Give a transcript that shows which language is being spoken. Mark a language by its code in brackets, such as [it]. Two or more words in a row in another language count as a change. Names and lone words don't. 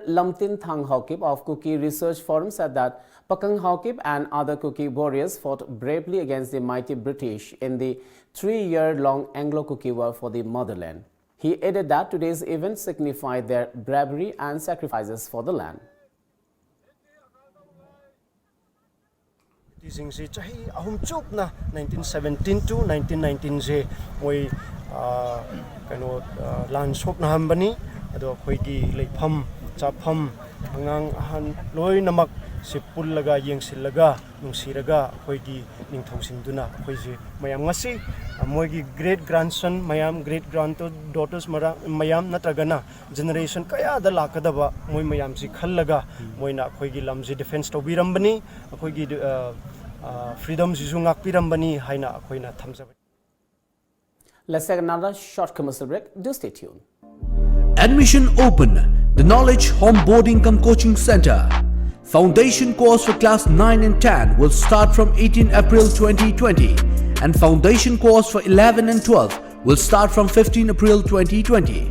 [en] Lamtin Thang Haukip of Kuki Research Forum said that Pakang Haukip and other Kuki warriors fought bravely against the mighty British in the 3-year-long Anglo-Kuki War for the motherland. He added that today's event signified their bravery and sacrifices for the land. [mni] Tisingsi chahi ahum chuk na 1917 to 1919 je moi kano lan shop na hambani ado khoi gi leifam chapham angang ahan loi namak sipul laga yengsil laga nungsiraga khoi gi ningthau singduna khoi je mayam ngasi moi gi [en] great grandson [mni] mayam [en] great granddaughters [mni] mayam natragana generation kaya da lakadaba moi mayam si khallaga moina khoi gi lamji defense to birambani khoi gi freedom si sungak pirambani haina khoina thamjaba. [en] Let's take another short commercial break. Do stay tuned. Admission open. The Knowledge Home Boarding Cum Coaching Center. Foundation course for class 9 and 10 will start from 18 April 2020 and foundation course for 11 and 12 will start from 15 April 2020.